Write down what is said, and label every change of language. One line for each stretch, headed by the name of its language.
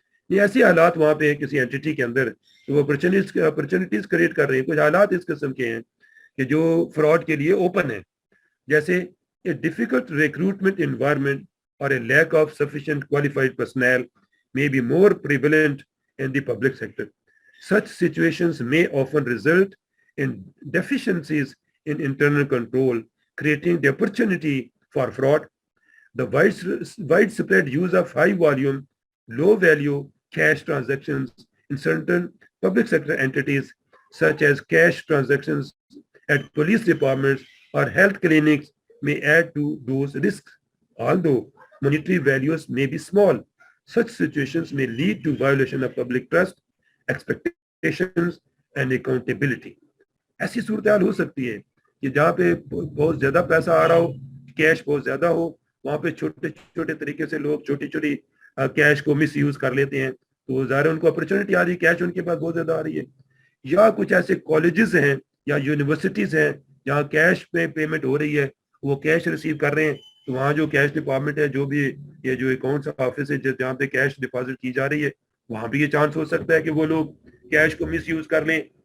Urdu: یہ ایسی حالات وہاں پہ کسی اینٹی کے اندر وہ اپرچونیٹیز کریٹ کر رہی ہیں. کچھ حالات اس قسم کے ہیں کہ جو فراڈ کے لیے اوپن ہیں, جیسے
English: a difficult recruitment environment or a lack of sufficient qualified personnel may be more prevalent in the public sector. Such situations may often result in deficiencies in internal control, creating the opportunity for fraud. The widespread use of high volume, low value cash transactions in certain public sector entities, such as cash transactions at police departments or health clinics, may add to those risks. Although monetary values may be small, such situations may lead to violation of public trust, expectations and accountability.
Urdu: ایسی صورتحال ہو سکتی ہے کہ جہاں پہ بہت زیادہ پیسہ آ رہا ہو, کیش بہت زیادہ ہو, وہاں پہ چھوٹے چھوٹے طریقے سے لوگ چھوٹی چھوٹی کیش کو مس یوز کر لیتے ہیں, تو ظاہر ان کو اپرچونٹی آ رہی ہے, کیش ان کے پاس بہت زیادہ آ رہی ہے. یا کچھ ایسے کالجز ہیں یا یونیورسٹیز ہیں جہاں کیش پہ پیمنٹ ہو رہی ہے, وہ کیش ریسیو کر رہے ہیں, تو وہاں جو کیش ڈپارٹمنٹ ہے, جو بھی یہ جو اکاؤنٹس آفس ہے جہاں پہ کیش ڈپازٹ کی جا رہی ہے, وہاں بھی یہ چانس ہو سکتا ہے کہ وہ لوگ کیش کو مس یوز کر لیں.